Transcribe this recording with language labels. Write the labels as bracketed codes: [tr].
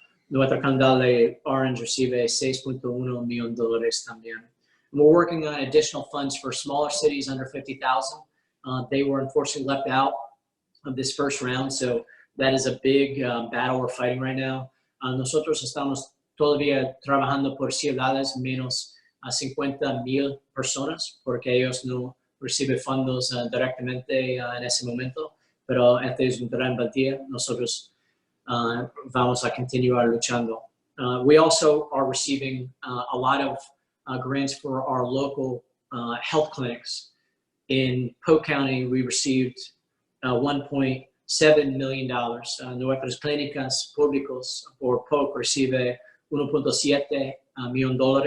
[es] Nuestra Condado de Orange recibe $6.1 million también. [en] And we're working on additional funds for smaller cities under 50,000. They were unfortunately left out of this first round, so that is a big battle we're fighting right now. [es] Nosotros estamos todavía trabajando por ciudades menos a 50,000 personas, porque ellos no reciben fondos directamente en ese momento, pero esta es una gran batalla. Nosotros vamos a continuar luchando. [en] We also are receiving a lot of grants for our local health clinics. In Polk County, we received $1.7 million. [es] Nuestras clínicas públicos por Polk recibe $1.7 million.